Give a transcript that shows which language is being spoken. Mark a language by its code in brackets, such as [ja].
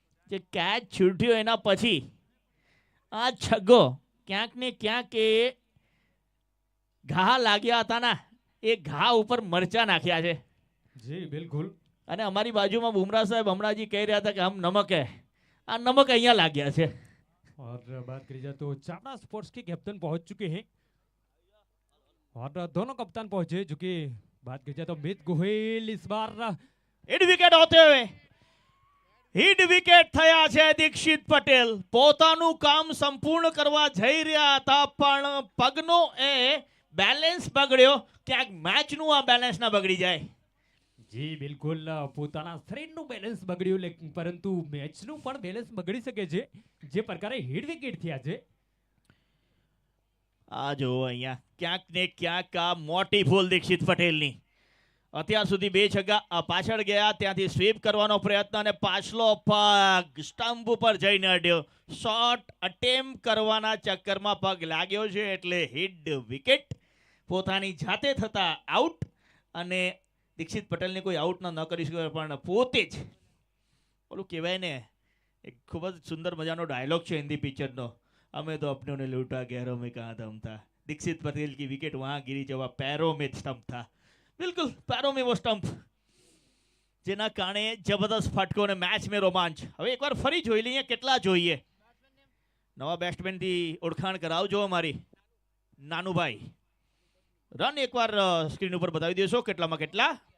[gu] જે કેચ છૂટ્યો એના પછી આ છગ્ગો ક્યાંક ને ક્યાંક એ ઘા લાગ્યા હતા ના, એ ઘા ઉપર મરચા નાખ્યા છે. જી બિલકુલ. અને અમારી બાજુમાં બુમરાહ સાહેબ હમણાં जी કહી રહ્યા હતા કે [hi] હમ નમક હે. [gu] આ નમક અહીંયા લાગ્યા છે. [hi] और बात करी जाए तो चावड़ा स्पोर्ट्स के कैप्टन पहुंच चुके हैं और दोनों कप्तान पहुंचे, जो कि बात की जाए तो मित गोहिल इस बार हिट विकेट होते हुए हिट विकेट [gu] થયા છે. દીક્ષિત પટેલ પોતાનું કામ સંપૂર્ણ કરવા જઈ રહ્યા હતા પણ પગનો એ બેલેન્સ બગડ્યો. ક્યાંક મેચનું આ બેલેન્સ ના બગડી જાય. જી બિલકુલ પોતાના શરીરનું બેલેન્સ બગડ્યું પરંતુ મેચનું પણ બેલેન્સ બગડી શકે છે જે પ્રકારે હિટ વિકેટ થયા છે. આ જો અહીંયા ક્યાંક ને ક્યાંક આ મોટી ભૂલ દીક્ષિત પટેલની. અત્યાર સુધી 2 છગ્ગા પાછળ ગયા, ત્યાંથી સ્વીપ કરવાનો પ્રયત્ન અને પાછલો પગ સ્ટમ્પ ઉપર જઈને અડ્યો. શોટ અટેમ્પ કરવાના ચક્કરમાં પગ લાગ્યો છે એટલે હિટ વિકેટ. પોતાની જાતે થતા આઉટ અને દીક્ષિત પટેલને કોઈ આઉટ ન કરી શકે પણ પોતે જ ઓલું કહેવાય ને એક ખૂબ જ સુંદર મજાનો ડાયલોગ છે હિન્દી પિક્ચરનો, [hi] हमें तो अपनों ने लूटा गहरों में कहाँ दम था. दीक्षित पटेल की विकेट वहां गिरी जब पैरों में स्टंप था. बिल्कुल पैरों में वो स्टंप [gu] જેના કારણે જબરદસ્ત ફટકો અને મેચ મે રોમાંચ. હવે એકવાર ફરી જોઈ લઈએ કેટલા જોઈએ. નવા બેટ્સમેન થી ઓળખાણ કરાવજો અમારી નાનુભાઈ. રન એકવાર સ્ક્રીન ઉપર બતાવી દેશો કેટલામાં કેટલા.